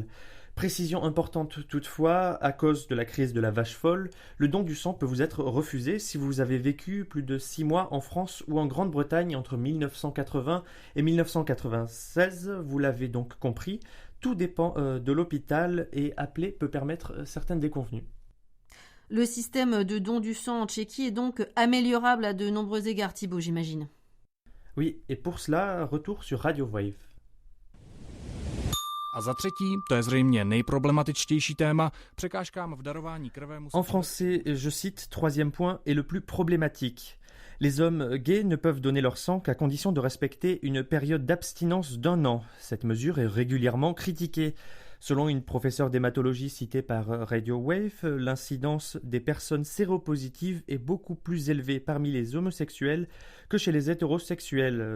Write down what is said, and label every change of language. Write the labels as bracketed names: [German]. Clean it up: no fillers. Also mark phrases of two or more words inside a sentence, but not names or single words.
[French] Précision importante toutefois, à cause de la crise de la vache folle, le don du sang peut vous être refusé si vous avez vécu plus de 6 mois en France ou en Grande-Bretagne entre 1980 et 1996. Vous l'avez donc compris, tout dépend de l'hôpital et appeler peut permettre certaines déconvenues. Le système de don du sang en Tchéquie est donc améliorable à de nombreux égards, Thibaut, j'imagine. Oui, et pour cela, retour sur Radio Wave. [Czech] A za třetí, to je zřejmě nejproblematičtější téma, překážkám v darování krve musí... [French] En français, je cite, troisième point, est le plus problématique. Les hommes gays ne peuvent donner leur sang qu'à condition de respecter une période d'abstinence d'1 an. Cette mesure est régulièrement critiquée. Selon une professeure d'hématologie citée par Radio Wave, l'incidence des personnes séropositives est beaucoup plus élevée parmi les homosexuels que chez les hétérosexuels.